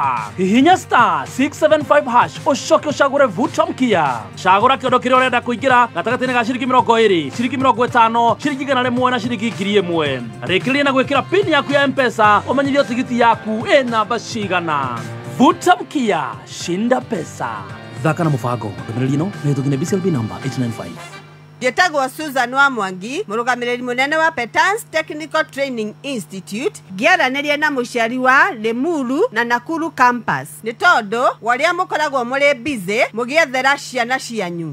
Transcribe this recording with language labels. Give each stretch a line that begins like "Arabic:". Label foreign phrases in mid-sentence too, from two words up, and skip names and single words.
Kikuyu: Hihinya star 675 hash ũcoke ũcagũre
Swahili: vuta mkia.
Kikuyu: Cagũra kĩondo kĩrĩa ũrenda kũingĩra gatagatĩ-inĩ ga ciringi 20, ciringi 50, ciringi 100 na ciringi 1000. Rĩkĩrĩria na gwĩkĩra pin yaku ya M-Pesa ũmenyithio tigiti yaku ĩ namba cigana.
Swahili: Vuta mkia, shinda pesa.
Kikuyu: Thaka na mũbango ndũmĩrĩri ĩno nĩ hĩtũkĩre BCLB number 895. Njĩtagwo Susan wa Mwangi, mũrũgamĩrĩri mũnene wa Petans Technical Training Institute, ngĩaranĩria na mũciari wa Limuru na Nakuru campus. Nĩ tondũ warĩa mũkoragwo mũrĩ busy mũgĩethera ciana cianyu.